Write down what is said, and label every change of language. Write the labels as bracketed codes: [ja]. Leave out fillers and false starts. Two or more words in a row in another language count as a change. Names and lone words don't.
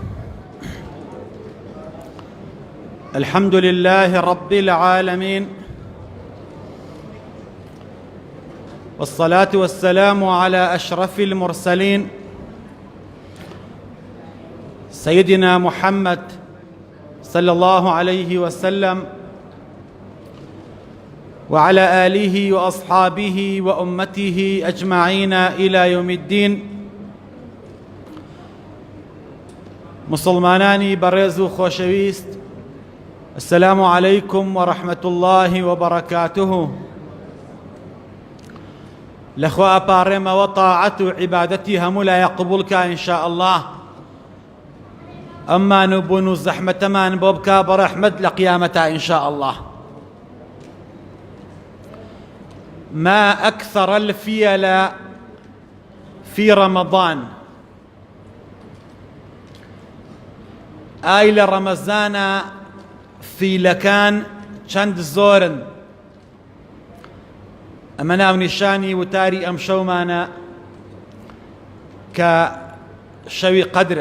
[ar] الحمد لله رب العالمين، والصلاة والسلام على أشرف المرسلين سيدنا محمد صلى الله عليه وسلم، وعلى آله وأصحابه وأمته أجمعين إلى يوم الدين. [ckb] مسلمانانی بەڕێز و خۆشەویست، [ar] السلام عليكم ورحمة الله وبركاته. [ckb] لەخوا ئەپارڕێمەوە تاعەت و عیبادەتی هەموو لایە قبوڵکە ئینشاء الله. ئەممان و بوون و زەحمەتەمان بۆ بکا بە ڕەحمەت لە قیامەتە ئینشاء الله. [ar] ما أكثر الفيل في رمضان. [ckb] ئای لە ڕەمەزانە فیلەکان چەند زۆرن. ئەمە ناونیشانی وتاری ئەم شەومانە کە شەوی قەدرە.